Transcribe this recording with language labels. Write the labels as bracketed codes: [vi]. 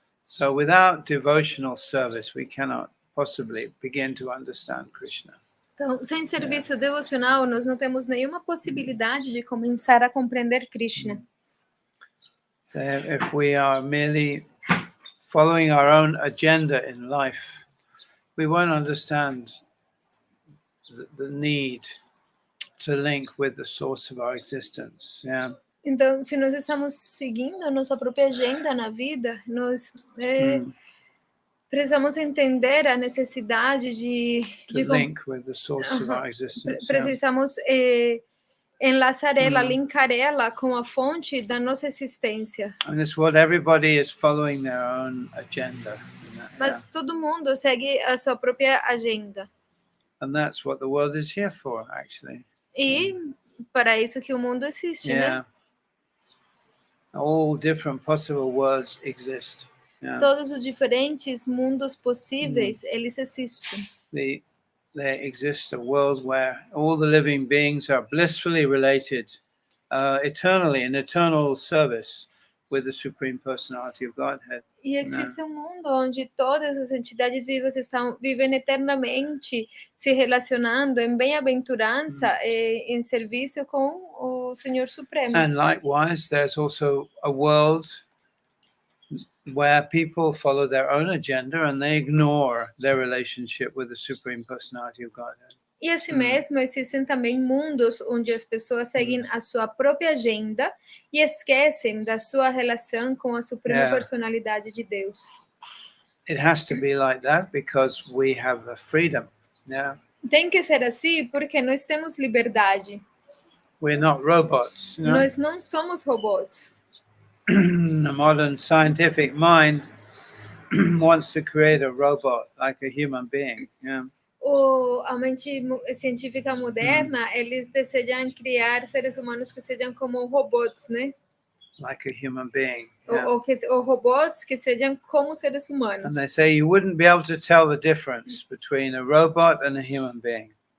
[en] So without devotional service, we cannot possibly begin to understand Krishna. [pt] Então, sem serviço devocional, nós não temos nenhuma possibilidade de começar a compreender Krishna. [en] So if we are merely following our own agenda in life, we won't understand the need to link with the source of our existence. Yeah. [pt] Então, se nós estamos seguindo a nossa própria agenda na vida, nós precisamos entender a necessidade de [en] link with the source of our existence. [pt] Precisamos enlaçar ela, linkar ela com a fonte da nossa existência. [en] In this world, everybody is following their own agenda. [pt] Mas todo mundo segue a sua própria agenda. [en] And that's what the world is here for, actually. [pt] E para isso que o mundo existe, né? [en] All different possible worlds exist. [pt] Todos os diferentes mundos possíveis, eles existem. [en] There exists a world where all the living beings are blissfully related eternally in eternal service with the Supreme Personality of Godhead. [pt] E existe um mundo onde todas as entidades vivas vivem eternamente se relacionando em bem-aventurança e em serviço com o Senhor Supremo. [en] And likewise, there's also a world where people follow their own agenda and they ignore their relationship with the Supreme Personality of Godhead. [pt] E assim mesmo, existem também mundos onde as pessoas seguem a sua própria agenda e esquecem da sua relação com a Suprema Personalidade de Deus. [en] It has to be like that because we have a freedom. [pt] Tem que ser assim porque nós temos liberdade. [en] We're not robots. [pt] Nós não somos robôs. [en] The modern scientific mind wants to create a robot like a human being. [pt] A mente científica moderna, eles desejam criar seres humanos que sejam como robôs, né? [en] Like a human being. [pt] Ou robôs que sejam como seres humanos. [en] And they say you wouldn't be able to tell the difference between a robot and a human being.